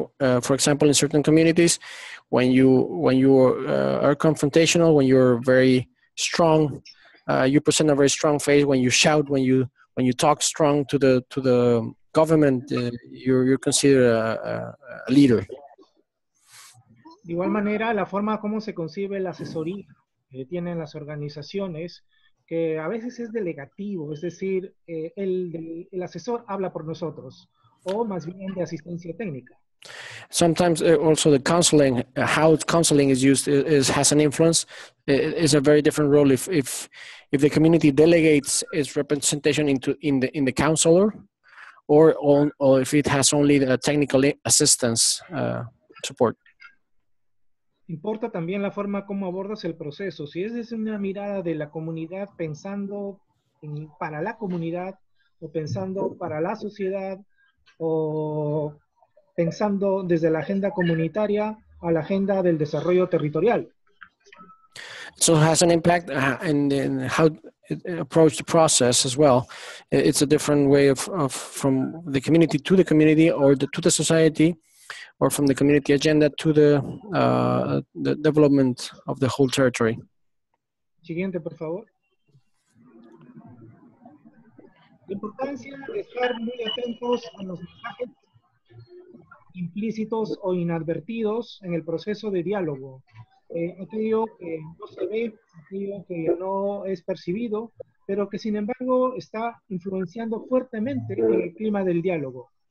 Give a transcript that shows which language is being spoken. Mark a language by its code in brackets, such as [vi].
[en] For example, in certain communities, when you are confrontational, when you're very strong, you present a very strong face. When you shout, when you talk strong to the government, you're considered a leader. [es] De igual manera, la forma como se concibe la asesoría que tienen las organizaciones, que a veces es delegativo, es decir, el asesor habla por nosotros, o más bien de asistencia técnica. [en] Sometimes also the counseling, how counseling is used has an influence. It is a very different role if the community delegates its representation in the counselor, or if it has only the technical assistance support. [es] Importa también la forma como abordas el proceso. Si es desde una mirada de la comunidad pensando para la comunidad, o pensando para la sociedad, o pensando desde la agenda comunitaria a la agenda del desarrollo territorial. [en] So it has an impact in how it approach the process as well. It's a different way of from the community to the community, or to the society, or from the community agenda to the development of the whole territory. [es] Siguiente, por favor. La importancia de estar muy atentos a los mensajes implícitos o inadvertidos en el proceso de diálogo. Aquello que no se ve, aquello que no es percibido, pero que sin embargo está influenciando fuertemente en el clima del diálogo.